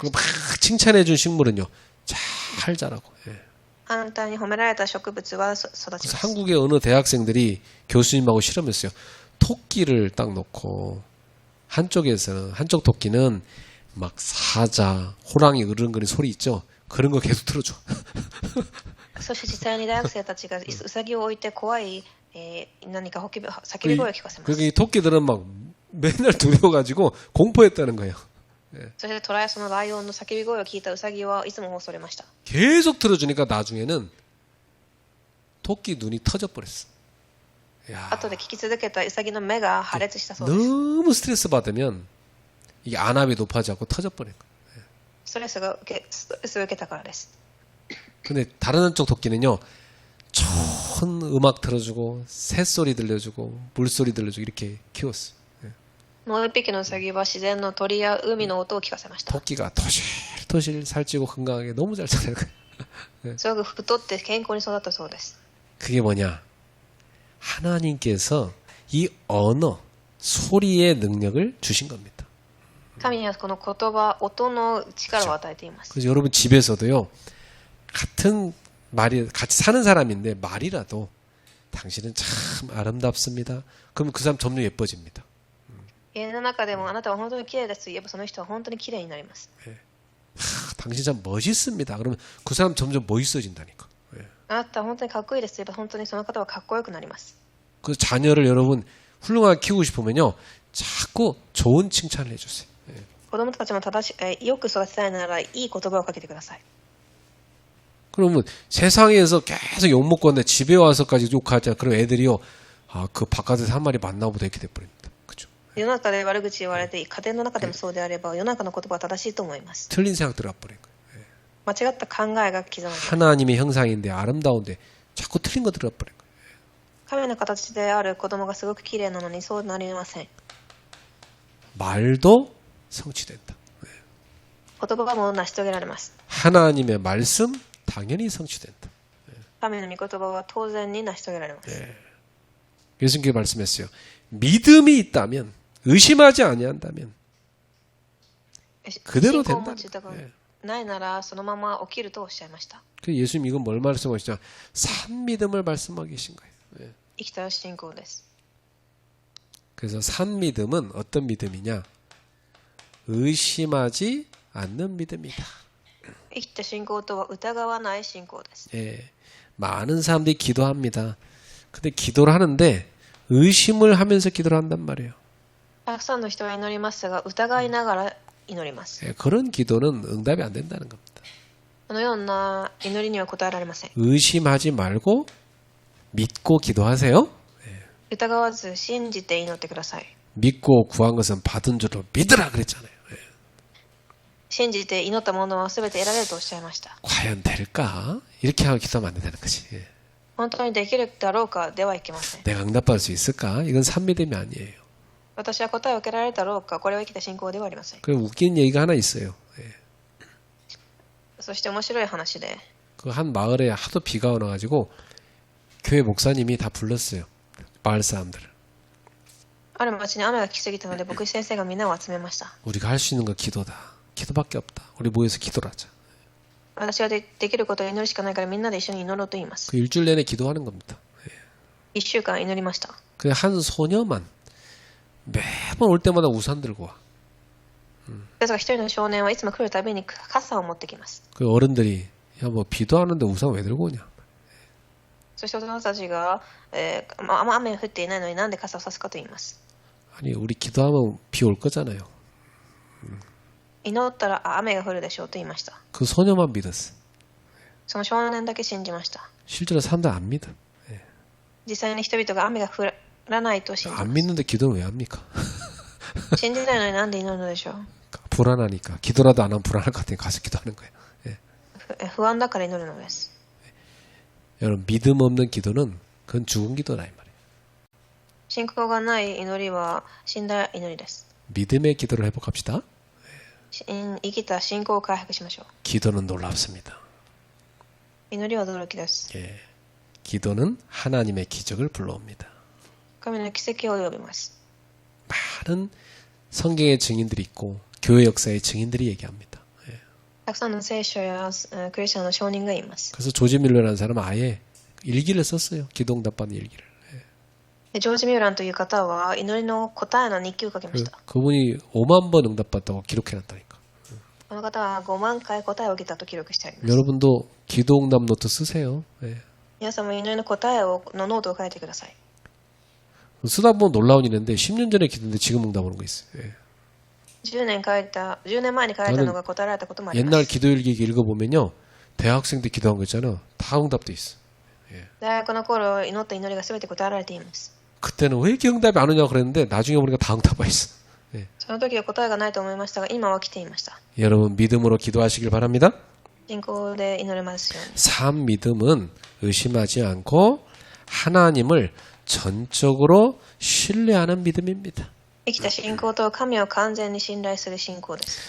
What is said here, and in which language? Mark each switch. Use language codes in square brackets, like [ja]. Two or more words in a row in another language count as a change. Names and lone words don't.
[ko] 그리고 [ja] た。 [ko] 막 칭찬해준 식물은요. 잘 자라고. 예. [ja] 反対に褒められた植物は育ちま [ko] 그래서 [ja] す。 [ko] 한국의 어느 대학생들이 교수님하고 실험했어요. 토끼를 딱 놓고 한쪽에서는 한쪽 토끼는 막 사자, 호랑이 으르렁거리는 소리 있죠. 그런 거 계속 틀어줘. [ja] そして実際に大学生たちがウサギを置いて怖い、何か叫び声を聞かせます。 [ko] 그러니까 이 토끼들은 막 맨날 두려워가지고 공포했다는 거예요. [ja] そしてトライアスのライオンの叫び声を聞いたウサギはいつも恐れました。 [ko] 계속 틀어주니까 나중에는 토끼 눈이 터져버렸어. 야, [ja] 後で聞き続けたウサギの目が破裂したそうです。 [ko] 너무 스트레스 받으면 이게 안압이 높아져갖고 터져버린 거예요. [ja] ストレスを受けたからです。 [ko] 근데 다른 한쪽 토끼는요, 좋은 음악 들어주고, 새소리 들려주고, 물소리 들려주고, 이렇게 키웠어. [ja] もう一匹のウサギは自然の鳥や海の音を聞かせました。 [ko] 토끼가 토실토실 살찌고 건강하게 너무 잘 자라는 거예요. [ja] すごく太って健康に育ったそうです。 [ko] 그게 뭐냐? 하나님께서 이 언어, 소리의 능력을 주신 겁니다. [ja] 神にはこの言葉、音の力を与えています。 [ko] 그래서 여러분 집에서도요, 같은 말이, 같이 사는 사람인데 말이라도 당신은 참 아름답습니다. 그러면 그 사람 점점 예뻐집니다. [ja] 家の中でもあなたは本当に綺麗ですと言えばその人は本当に綺麗になります。 [ko] 당신 참 멋있습니다. 그러면 그 사람 점점 멋있어진다니까. [ja] あなたは本当にかっこいいですと言えば本当にその方はかっこよくなります。 [ko] 그 자녀를 여러분 훌륭하게 키우고 싶으면요. 자꾸 좋은 칭찬을 해주세요. [ja] 子供たちも正しよく育てたいならいい言葉をかけてください。 [ko] 그러면 세상에서 계속 욕먹고 왔는데 집에 와서까지 욕하자. 그럼 애들이요. 아, 그 바깥에서 한 말이 맞나 보다 이렇게 돼버립니다. 그죠? [ja] 世の中で悪口言われて家庭の中でもそうであれば世の中の言葉は正しいと思います。 [ko] 틀린 생각 들어버린 거예요. [ja] 間違った考えが刻まれます。 [ko] 하나님의 형상인데 아름다운데 자꾸 틀린 거 들어버린 거예요. [ja] 神の形である子供がすごく綺麗なのにそうなりません。 [ko] 말도 성취된다. [ja] 言葉も成し遂げられます。 [ko] 하나님의 말씀 당연히 성취된다. [ja] 神の御言葉は当然に成し遂げられます。 [ko] 예수님께서 말씀했어요. 믿음이 있다면 의심하지 아니한다면 그대로 [ja] 信仰を [ko] 된다. [ja] 持つ疑いないならそのまま起きるとおっしゃいました。 [ko] 그 예수님 이건 뭘 말씀하시냐? 산 믿음을 말씀하고 계신 거예요. [ja] 生きた信仰です。 [ko] 그래서 산 믿음은 어떤 믿음이냐? 의심하지 않는 믿음이다. [ja] 生きた信仰とは疑わない信仰です。 [ko] 예, 많은 사람들이 기도합니다. 근데 기도를 하는데 의심을 하면서 기도를 한단 말이에요. [ja] たくさんの人は祈りますが疑いながら祈ります。 [ko] 예, 그런 기도는 응답이 안 된다는 겁니다. [ja] このような祈りには応えられません。 [ko] 의심하지 말고 믿고 기도하세요. [ja] 疑わず信じて祈ってください。 [ko] 믿고 구한 것은 받은 줄로 믿으라 그랬잖아요. [ja] 信じて祈ったものは全て得られるとおっしゃいました。 [ko] 과연 될까? 이렇게 하고 기도하면 안 된다는 거지. [ja] 本当にできるだろうかではいけません。 [ko] 내가 응답받을 수 있을까? 이건 산미됨이 아니에요. [ja] 私は答えを受けられるだろうか、これは生きた信仰ではありません。 [ko] 그 웃긴 얘기가 하나 있어요. [ja] そして面白い話で、 [ko] 그 한 마을에 하도 비가 와가지고 교회 목사님이 다 불렀어요. 마을 사람들을. [ja] ある町に雨が来すぎたので牧師先生がみんなを集めました。 [ko] 우리가 할 수 있는 건 기도다. 기도밖에 없다. 우리 모여서 기도를 하자. [ja] 私はできることを祈るしかないからみんなで一緒に祈ろうと言います。 [ko] 그 일주일 내내 기도하는 겁니다. [ja] 一週間祈りました。 [ko] 그 한 소녀만 매번 올 때마다 우산 들고 와. [ja] ですが一人の少年はいつも来るたびに傘を持ってきます。 [ko] 그 어른들이 야 뭐 비도 하는데 우산 왜 들고 오냐? [ja] そして大人たちが、雨が降っていないのになんで傘を差すかと言います。 [ko] 아니 우리 기도하면 비 올 거잖아요. [ja] 祈ったら雨が降るでしょうと言いました。 [ko] 그 소녀만 믿었어. [ja] その少年だけ信じました。 [ko] 실제로 사람들 안 믿어. [ja] 実際に人々が雨が降らないと信じま [ko] 안 [ja] す。 [ko] 믿는데 기도는 왜 합니까? [ja] 信じないのになんで祈るのでしょう。 [ko] 불안하니까. 기도라도 안 하면 불안할 것 같으니 가서 기도하는 거예요. [ja] 不安だから祈るのです。 [ko] 여러분 믿음 없는 기도는 그건 죽은 기도다 이 말이에요. [ja] 信仰がない祈りは死んだ祈りです。 [ko] 믿음의 기도를 회복합시다. [ja] 生きた信仰を回復しましょう。 [ko] 기도는 놀랍습니다. [ja] 祈りは驚きです。 [ko] 예. 기도는 하나님의 기적을 불러옵니다. [ja] 神の奇跡を呼びます。 [ko] 많은 성경의 증인들이 있고 교회 역사의 증인들이 얘기합니다. 예. [ja] たくさんの聖書やクリスチャンの証人がいます。 [ko] 그래서 조지 밀러라는 사람은 아예 일기를 썼어요. 기도 응답받는 일기를. [ja] ジョージ・ミューランという方は祈りの答えの日記を書きました。 [ko] 그분이 5만 번 응답받다고 기록해놨다니까. [ja] この方は5万回答えを受けたと記録してあります。 [ko] 여러분도 기도 응답 노트 쓰세요. 예. [ja] 皆さんも祈りの答えのノートを書いてください。 [ko] 쓰다 보면 놀라운 일인데 10년 전에 기도인데 지금 응답 오는 거 있어요. 예. [ja] 10 年前に書いたのが答えられたこともありま [ko] 옛날 [ja] す。 [ko] 기도일기 읽어보면요. 대학생 때 기도한 거 있잖아. 다 응답돼 있어. [ja] 大学の頃祈った祈りが全て答えられています。 [ko] 그때는 왜 이렇게 응답이 안 오냐고 그랬는데 나중에 보니까 다 응답 와 있어. [ja] その時は答えがないと思いましたが今は来ていました。 [ko] 여러분 믿음으로 기도하시길 바랍니다. [ja] 信仰で祈れますように。 [ko] 산 믿음은 의심하지 않고 하나님을 전적으로 신뢰하는 믿음입니다. [ja] 生きた信仰と神を完全に信頼する信仰です。